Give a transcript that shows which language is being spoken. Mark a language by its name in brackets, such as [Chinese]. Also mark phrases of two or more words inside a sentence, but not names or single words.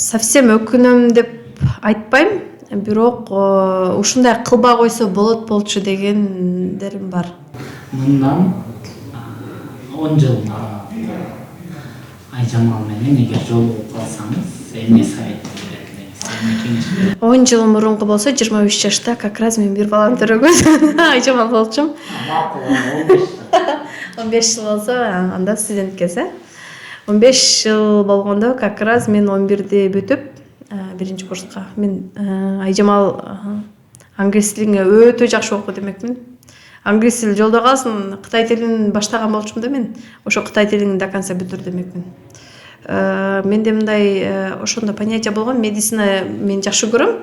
[Kyrgyz] Совсем өкүнөм деп айтпайм, бирок ушундай кылбай койсо болот болчу дегендерим бар. Мындан 10 жыл мурун Айжамал менен эгер жолугуп калсаңыз, эмне совет берет элеңиз? 10 жыл мурунку болсо 25 жашта [Russian] как раз [Kyrgyz] мен бир баланы төрөгөм. Айжамал болчум. 15 жыл болсо анда студент кез. 15 жыл болгондо [Russian] как раз [Kyrgyz] мен 11-ди бүтүп, биринчи курска мен Айжамал англис тилине өтө жакшы окуу демекмин. Англис тил жолдо калсын, Кытай тилин баштаган болчумун да мен. Ошо Кытай тилин [Russian] до конца [Kyrgyz] бүтүр демекмин. Менде мындай ошондо понятие болгон, медицина мен жакшы көрөм.